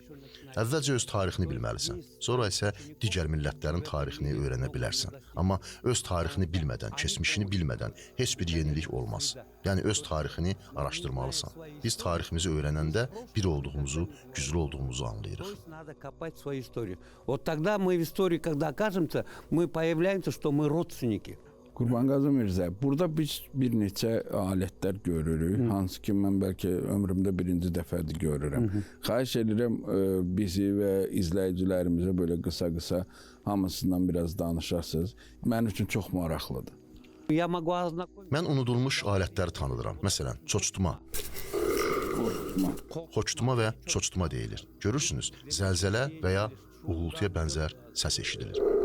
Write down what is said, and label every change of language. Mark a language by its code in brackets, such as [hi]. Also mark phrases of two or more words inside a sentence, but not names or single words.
[az] Əvvəlcə öz tarixini bilməlisən, sonra isə digər millətlərin tarixini öyrənə bilərsən. Amma öz tarixini bilmədən, keçmişini bilmədən heç bir yenilik olmaz. Yəni öz tarixini araşdırmalısan. Biz tariximizi öyrənəndə bir olduğumuzu, güclü olduğumuzu anlayırıq. [ru] Надо копать свою историю. Вот тогда мы в истории, когда окажемся, мы появляемся, что мы родственники. [az] Qurbanqazı Mirzə, burada biz bir neçə alətlər görürük, hansı ki mən bəlkə ömrümdə birinci dəfədir görürəm. Xahiş edirəm bizi və izləyicilərimizə belə qısa-qısa hamısından biraz danışasınız. Mənim üçün çox maraqlıdır. [ru] Я могу ознакомиться. [az] Mən unudulmuş alətləri tanıdıram. Məsələn, çoçtuma. Xoçtuma və çoçtuma deyilir. Görürsünüz, zəlzələ və ya uğultuya bənzər səs eşidilir.